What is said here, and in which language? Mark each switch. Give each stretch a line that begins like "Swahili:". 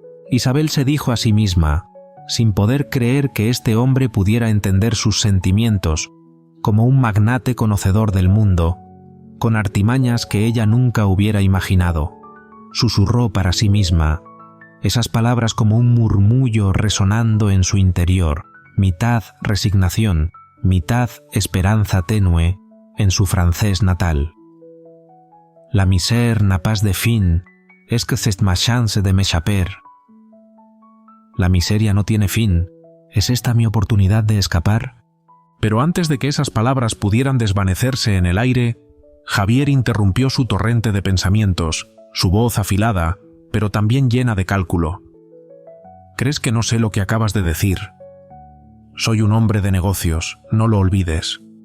Spanish: Isabel se dijo a sí misma, sin poder creer que este hombre pudiera entender sus sentimientos, como un magnate conocedor del mundo, con artimañas que ella nunca hubiera imaginado. Susurró para sí misma, esas palabras como un murmullo resonando en su interior, mitad resignación, mitad esperanza tenue, en su francés natal.
French: «La misère n'a pas de fin, est-ce que c'est ma chance de m'échapper?»
Spanish: La miseria no tiene fin. ¿Es esta mi oportunidad de escapar? Pero antes de que esas palabras pudieran desvanecerse en el aire, Javier interrumpió su torrente de pensamientos, su voz afilada, pero también llena de cálculo. «¿Crees que no sé lo que acabas de decir? Soy un hombre de negocios, no lo olvides».